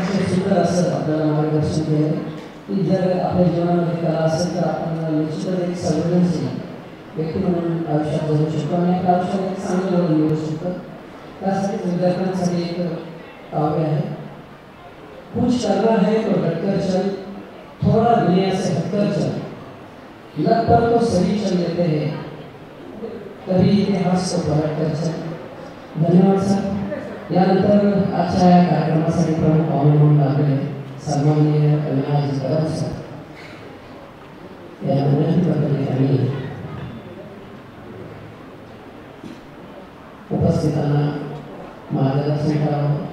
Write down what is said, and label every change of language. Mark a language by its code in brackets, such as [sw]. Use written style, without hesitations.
[mr] सुंदर असं आपल्याला मार्गदर्शन केलं की जर आपल्या जीवनामध्ये कला असेल तर आपण निश्चितच एक संवेदनशील व्यक्ती म्हणून आयुष्यात जगू शकतो आणि आपल्या आयुष्यात एक चांगलं निवडू शकतो. त्यासाठी विद्यार्थ्यांसाठी एक काव्य आहे. [hi] कुछ करना है तो डटकर चल, थोड़ा दुनिया से हटकर चल, लग पर तो सही चल लेते हैं, कभी इतिहास को पलट कर चल. [mr] धन्यवाद सर. यानंतर आजच्या या कार्यक्रमासाठी प्रमुख पाहुणे म्हणून लागले सन्माननीय अविनाश कदम सर या विनंतीबद्दल त्यांनी उपस्थितांना मार्गदर्शन करावं.